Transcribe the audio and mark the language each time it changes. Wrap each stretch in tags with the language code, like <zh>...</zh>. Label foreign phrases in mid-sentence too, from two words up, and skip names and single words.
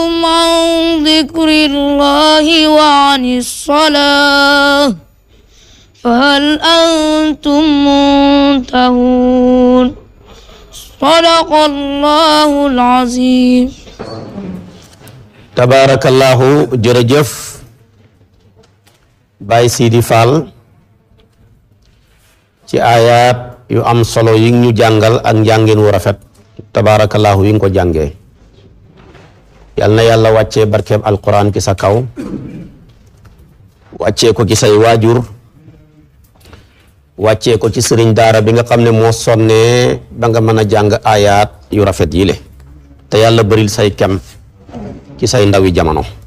<ar>ذكر الله وعن الصلاة فهل أنتم منتهون صدق الله العظيم.</ar> <wo>Tabarakallahu, jërëjëf Baye Sidi Fall ci ayat yu am solo yi ñu jàngal ak njàngin wu rafet. Tabarakallahu yi nga ko jàngee. Yal na yàlla wàccee barkeeb alquran ci sa kaw, wàccee ko ci say waajur, wàccee ko ci sëriñ daara bi nga xam ne moo sonnee ba nga mën a jàng ayat yu rafet yi le te yàlla bëril say kem ci say ndawi jamono.</wo>